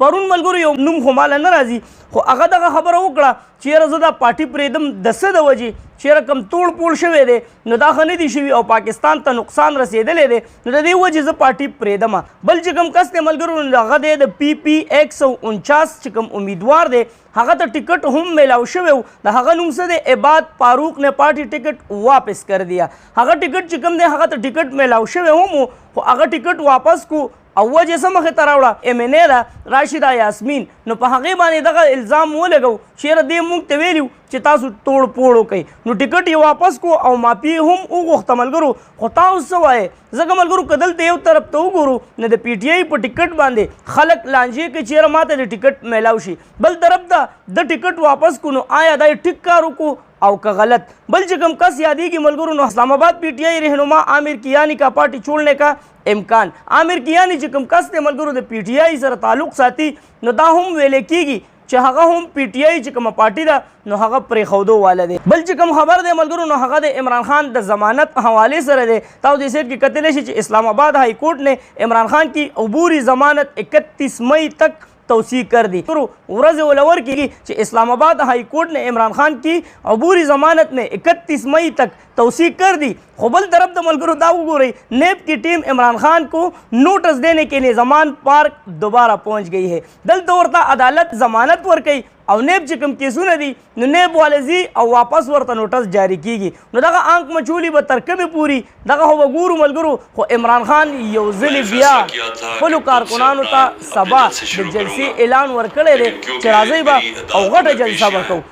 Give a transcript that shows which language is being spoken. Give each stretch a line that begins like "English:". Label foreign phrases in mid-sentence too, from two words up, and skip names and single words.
Pashto: پرون ملګرو یو نوم خو ماله نه راځي خو هغه دغه خبره وکړه چې یاره زه دا پارټي پرېږدم د څه د وجې چې یاره کم توړ پوړ شوی دی نو دا ښه نه دي شوي او پاکستان ته نقصان رسېدلی دی نو د دې وجې زه پارټي پرېږدم. بل چې کوم کس دی ملګرو نو هغه دی د پی پی 149 چې کوم امیدوار دی هغه ته ټکټ هم میلاو شوی و. د هغه نوم څه دی؟
Urdu: عباد فاروق نے پارټي ټکټ واپس کر دیا.
Pashto: هغه ټکټ چې کوم دی هغه ته ټکټ میلاو شوی هم و خو هغه ټکټ واپس کو او وجه څه مخې ته راوړه؟ ایم این اے ده راشده یاسمین. نو په هغې باندې دغه الزام ولګو چې یاره دې موږ ته ویلي چې تاسو توړ پوړ وکئ نو ټکټ یې واپس کو او مافي هم وغوښته ملګرو. خو تاسو څه وایې؟ ځکه ملګرو که دلته یو طرف ته وګورو نو د پی ټي آی په ټکټ باندې خلک لانجې کوي چې یاره ماته د ټکټ میلاو شي، بل طرف ته د ټکټ واپس کو نو آیا دا یې ټیک کار وکړو او که غلط؟ بل چې کوم کس یادېږي ملګرو نو
Urdu: اسلام آباد پی ٹی آئی رہنما عامر کیانی کا پارٹی چھوڑنے کا امکان.
Pashto: عامر کیانی چې کوم کس دی ملګرو د پی ٹی آئی سره تعلق ساتي نو دا هم ویلی کېږي چې هغه هم پی ټی آئی چې کومه پارټي ده نو هغه پرېښودو واله دی. بل چې کوم خبر دی ملګرو نو هغه د عمران خان د ضمانت حوالې سره دی. تاسو دې سیټ کې کتلی شي چې
Urdu: اسلام آباد ہائی کورٹ نے عمران خان کی عبوری ضمانت 31 مئی تک توسیع کر دی.
Pashto: ورځ ولور کېږي چې
Urdu: اسلام آباد ہائی کورٹ نے عمران خان کی عبوری ضمانت میں 31 مئی تک توسیع کر دی.
Pashto: خو بل طرف ته ملګرو دا وګورئ
Urdu: نیب کی ٹیم عمران خان کو نوٹس دینے کے لیے زمان پارک دوبارہ پہنچ گئی ہے.
Pashto: دلته ورته عدالت ضمانت ورکوي او نیب چې کوم کیسونه دي نو نیب والا ځي او واپس ورته نوټس جاری کیږي. نو دغه آنک مچولي به تر کومې پورې دغه خو به ګورو ملګرو. خو عمران خان یو ځلې بیا خپلو کارکنانو ته سبا د جلسې اعلان ورکړی دی چې راځئ به او غټه جلسه به کوو.